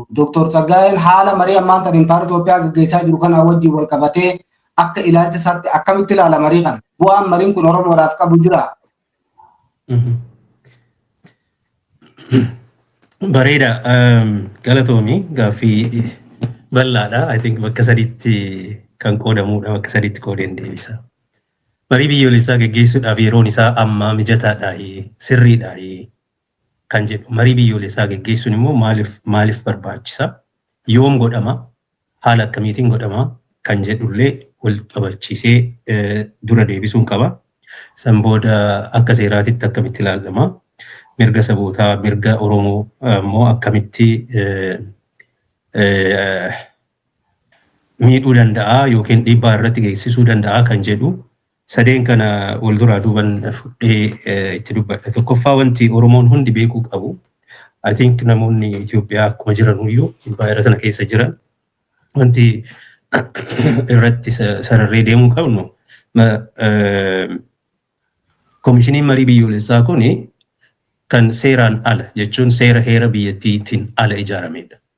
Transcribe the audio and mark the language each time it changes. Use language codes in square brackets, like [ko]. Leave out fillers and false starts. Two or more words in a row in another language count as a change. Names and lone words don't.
[om] Dooktor Tsaggaayeen haala marii ammaan tan Impaayera Itoophiyaa gaggeessaa jiru kana wajjin wal qabatee akka ilaalcha isaatti akkamitti ilaala marii kana? Bu'aan mariin kun Oromoodhaaf qabu jira? Bareeda galatoomii gaaffii bal'aadha. [en] I think [om] bakka sadiitti kan qoodamudha. Bakka sadiitti qoodeen deebisa. Marii biyyoolessaa gaggeessuudhaaf yeroon isaa amma mijataadha sirriidha kan jedhu. Marii biyyoolessaa gaggeessuun immoo maaliif barbaachisa? Yoom godhama? Haala akkamiitiin godhama? Kan jedhullee wal qabachiisee dura deebisuun qaba. San booda akka seeraatitti akkamitti ilaalama? Mirga sabootaa, mirga Oromoo immoo akkamitti miidhuu danda'a yookiin dhiibbaa irratti geessisuu danda'a kan jedhu sadeen kana wal duraa duuban fudhee itti dubbadha. Tokkoffaa wanti Oromoon hundi beekuu qabu. [en] I think [om] namoonni Itoophiyaa akkuma jiran iyyuu impaayera sana keessa jiran wanti irratti sararree deemuu qabnu koomishiniin marii biyyoolessaa kuni kan seeraan ala jechuun seera heera biyyattiitiin ala ijaaramedha.